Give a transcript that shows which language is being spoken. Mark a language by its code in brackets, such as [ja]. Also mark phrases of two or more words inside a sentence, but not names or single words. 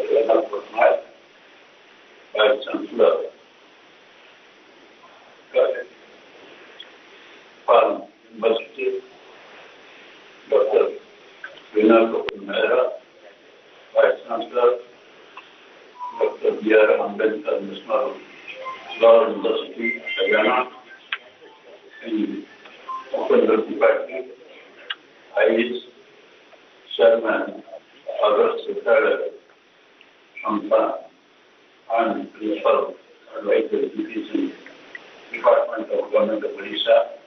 [en] Narendra Patnaik, Vice Chancellor, University, General Mehra, Vice Chancellor, Dr. B.R. Ambedkar National Law University, Haryana, in Open Department, IS Chairman, August Secretary, Shampan, and Principal Advisor Education Department of Government of Odisha,